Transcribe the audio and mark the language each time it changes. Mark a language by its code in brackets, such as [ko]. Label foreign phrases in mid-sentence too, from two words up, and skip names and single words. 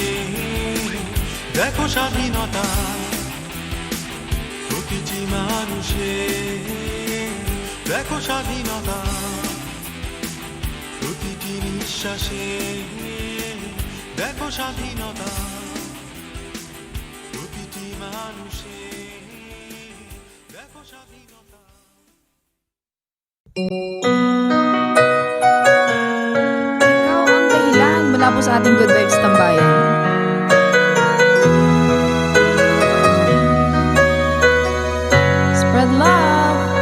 [bn] দেখো স্বাধীনতা প্রতিটি মানুষের দেখো স্বাধীনতা প্রতিটি নিঃশ্বাসে দেখো স্বাধীনতা প্রতিটি মানুষের দেখো স্বাধীনতা [tl] Ikaw ang dahilan mula po sa ating Good Vibes Tambayan. [en] Spread love.